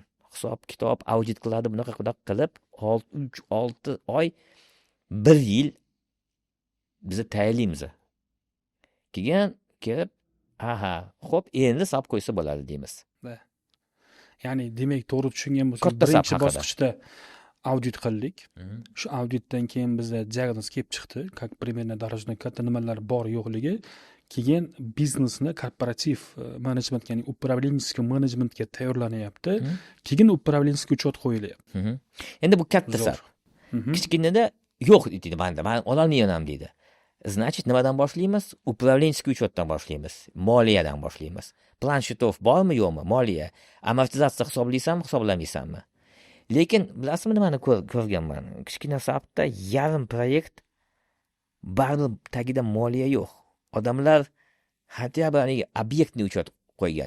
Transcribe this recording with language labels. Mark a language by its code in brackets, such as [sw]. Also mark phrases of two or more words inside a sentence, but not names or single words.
[uz] Hisob, kitob, audit qiladi, bunaqa qilib 3-6 oy, 1 yil biz tayyorlaymiz. Keyin kelib, xo'p, endi hisob qo'ysa bo'ladi deymiz. Ya'ni demak, to'g'ri tushungan bo'lsak, birinchi bosqichda audit qildik. Shu auditdan keyin bizda diagnoz kelib chiqdi, [ru] как примерно должно [uz] katta nimalar bor yo'qligi. Keyin biznesni korporativ menejment, ya'ni управленческий menejmentga tayyorlanyapti. Keyin [ru] управленческий учет [uz] qo'yilyapti. Endi bu katta sar. Kichkinada yo'q deydi, men ololmayman deydi. Значит, nimadan boshlaymiz? [ru] Управленческий учетdan [uz] boshlaymiz. Moliyadan boshlaymiz. [ru] Plan счетов [uz] bormi, yo'qmi? Moliya. Amortizatsiya hisoblaysanmi, hisoblamaysanmi? Lekin bilasizmi nimani ko'rganman? Kichkina SAPda yarim proyekt baribir tagida moliya yo'q. Odamlar hatto bir obyektni uchot qo'ygan.